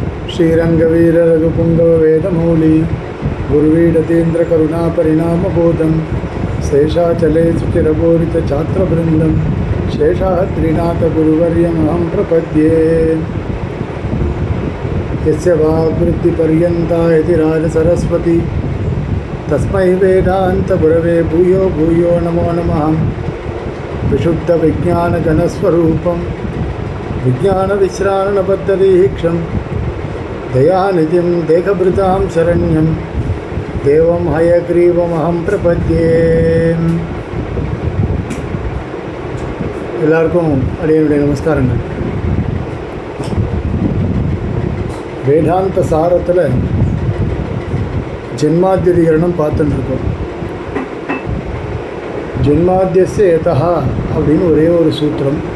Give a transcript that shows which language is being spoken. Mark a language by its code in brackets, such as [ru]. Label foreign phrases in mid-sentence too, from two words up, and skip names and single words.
[sa] श्रीरंगवीर रघुपुंगव वेदमौली गुरुवीडतेन्द्र करुणा परिणामबोधं शेषाचले सुचिरपूरित छात्रवृंदं शेषाद्रिनाथ गुरुवर्यमहं प्रपद्ये यस्य वाग्वृत्तिपर्यन्ता यतिराज सरस्वती तस्मै वेदांत गुरवे भूयो भूयो नमो नमः। विशुद्ध विज्ञान घनस्वरूपं विज्ञान विश्राणबद्धदीक्षं दयानिधिं देहभृतां शरण्यं देवं हयग्रीवमहं प्रपद्ये। [ta] எல்லாருக்கும் அடியனுடைய நமஸ்காரங்கள். வேதாந்த சாரத்தில் ஜென்மாத்யதிகரணம் பார்த்துட்டுருக்கோம். [sa] जन्माद्यस्य यतः [ta] அப்படின்னு ஒரே ஒரு சூத்திரம்.